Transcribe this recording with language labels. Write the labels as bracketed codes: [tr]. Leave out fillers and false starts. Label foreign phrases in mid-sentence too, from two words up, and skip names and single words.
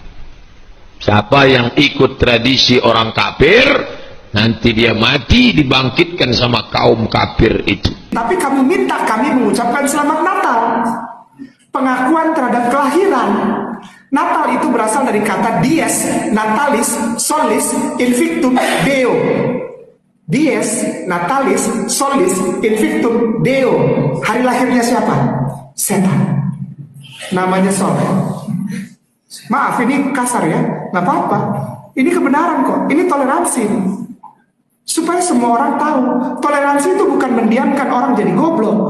[id] Siapa yang ikut tradisi orang kafir, nanti dia mati dibangkitkan sama kaum kafir itu. Tapi kamu minta kami mengucapkan selamat Natal, pengakuan terhadap kelahiran. Natal itu berasal dari kata [la] dies, natalis, solis, invictum Deo. Dies, natalis, solis, invictum Deo. [id] Hari lahirnya siapa? Setan. Namanya Soleh. Maaf, ini kasar ya, nggak apa-apa. Ini kebenaran kok, ini toleransi. Supaya semua orang tahu, toleransi itu bukan mendiamkan orang jadi goblok.